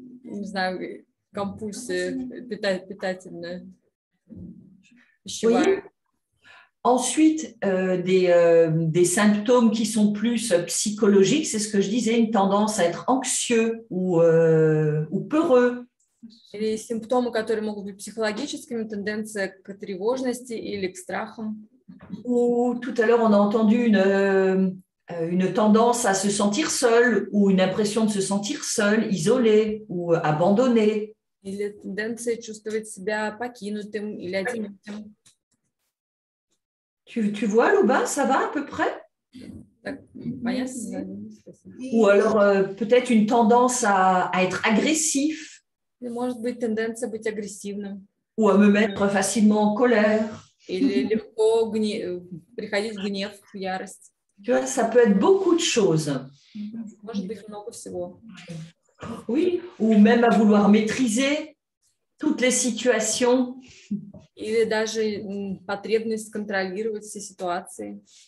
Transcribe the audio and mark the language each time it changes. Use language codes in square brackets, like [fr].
[ru] не знаю, компульсия питательная. Пищевая. [fr] Ensuite, des symptômes qui sont plus psychologiques, c'est ce que je disais, une tendance à être anxieux ou peureux. [ru] Или симптомы, которые могут быть психологическими, тенденция к тревожности или к страхам. [fr] Ou tout à l'heure, on a entendu une tendance à se sentir seul ou une impression de se sentir seul, isolé ou abandonné. [ru] Или тенденция чувствовать себя покинутым или одиноким. [fr] Tu vois, Louba, ça va à peu près? [ru] Так, понятно? [fr] Ou alors peut-être une tendance à être agressif. [ru] Может быть тенденция быть агрессивным. [fr] Ou à me mettre facilement en colère. [ru] Или легко приходить в гнев, в ярость. [fr] Tu vois, ça peut être beaucoup de choses. [ru] Может быть много всего. [fr] Oui, ou même à vouloir maîtriser toutes les situations. [ru] Или даже потребность контролировать все ситуации.